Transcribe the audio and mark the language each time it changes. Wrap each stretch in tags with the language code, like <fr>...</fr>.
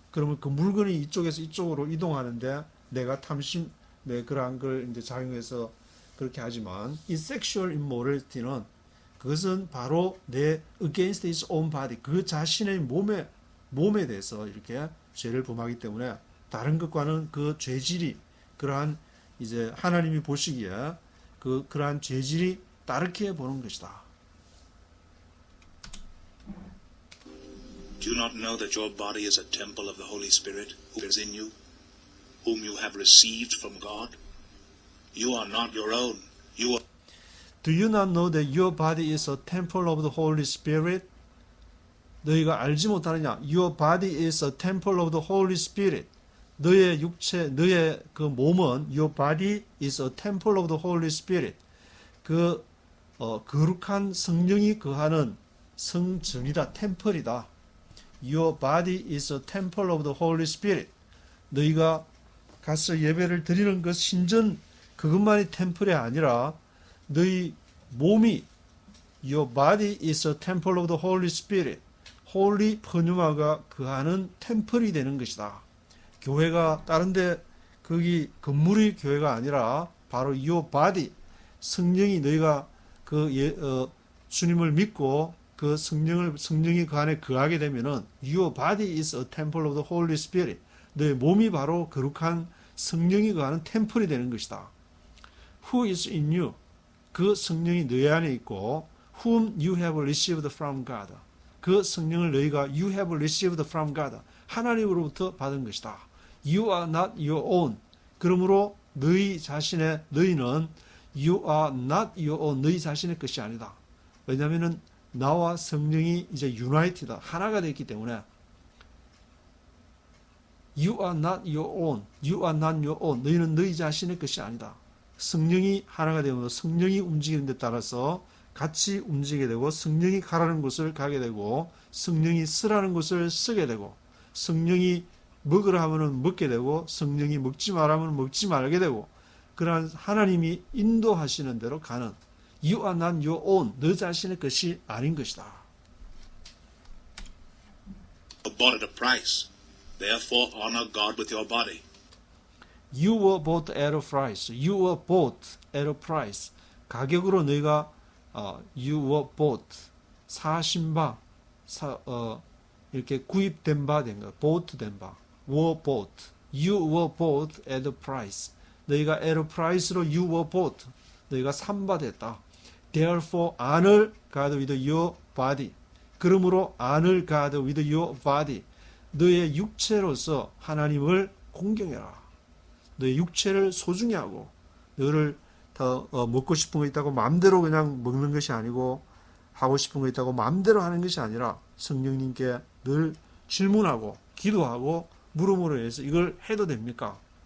<ko>그러면 그 물건이 이쪽에서 이쪽으로 이동하는데 내가 탐심, 그러한 걸 이제 작용해서 그렇게 하지만 이</ko> <en>sexual immorality</en> <ko>는 그것은 바로 내</ko> <en>against his own body</en> <ko>그 자신의 몸에 대해서 이렇게 죄를 범하기 때문에 다른 것과는 그 죄질이 그러한 이제 하나님이 보시기에 그러한 죄질이 다르게 보는 것이다.</ko> <en>Do you not know that your body is a temple of the Holy Spirit who is in you, whom you have received from God? You are not your own. You are. Do you not know that your body is a temple of the Holy Spirit?</en> <ko>너희가 알지 못하느냐?</ko> <en>Your body is a temple of the Holy Spirit.</en> <ko>너의 육체, 너의 그 몸은</ko> <en>your body is a temple of the Holy Spirit.</en> <ko>거룩한 성령이 거하는 성전이다, 템플이다.</ko> <en>Your body is a temple of the Holy Spirit.</en> <ko>너희가 가서 예배를 드리는 것 신전 그것만이 템플이 아니라 너희 몸이</ko> <en>Your body is a temple of the Holy Spirit.</en> <ko>홀리 퍼뉴마가 거하는 템플이 되는 것이다. 교회가 다른데 거기 건물이 교회가 아니라 바로</ko> <en>Your body 성령이 너희가 주님을 믿고 그 성령이 그 안에 거하게 되면은 Your body is a temple of the Holy Spirit.</en> <ko>너의 몸이 바로 거룩한 성령이 거하는 템플이 되는 것이다.</ko> <en>Who is in you?</en> <ko>그 성령이 너희 안에 있고</ko> <en>whom you have received from God.</en> <ko>그 성령을 너희가</ko> <en>you have received from God.</en> <ko>하나님으로부터 받은 것이다.</ko> <en>You are not your own.</en> <ko>그러므로 너희는</ko> <en>you are not your own.</en> <ko>너희 자신의 것이 아니다. 왜냐하면은 나와 성령이 이제 united다. 하나가 되었기 때문에</ko> <en>You are not your own. You are not your own.</en> <ko>너희는 너희 자신의 것이 아니다. 성령이 하나가 되면 성령이 움직이는 데 따라서 같이 움직이게 되고 성령이 가라는 곳을 가게 되고 성령이 쓰라는 곳을 쓰게 되고 성령이 먹으라 하면 먹게 되고 성령이 먹지 말라면 먹지 말게 되고 그러한 하나님이 인도하시는 대로 가는</ko> <en>You are not your own.</en> <ko>너 자신의 것이 아닌 것이다.</ko> <en>Bought at a price. Therefore honor God with your body. You were bought at a price. You were bought at a price.</en> <ko>가격으로 너희가</ko> <en>you were bought</en> <ko>사신 바 이렇게 구입된 바 된 거.</ko> <en>bought 된 바. were bought. You were bought at a price.</en> <ko>너희가</ko> <en>at a price로 you were bought.</en> <ko>너희가 산바 됐다.</ko> <en>Therefore honor God with your body. 그러므로 honor God with your body.</en> <ko>너의 육체로서 하나님을 공경해라. 너의 육체를 소중히 하고 너를 더 먹고 싶은 거 있다고 마음대로 그냥 먹는 것이 아니고 하고 싶은 거 있다고 마음대로 하는 것이 아니라 성령님께 늘 질문하고 기도하고 물음으로 해서 이걸 해도 됩니까?</ko>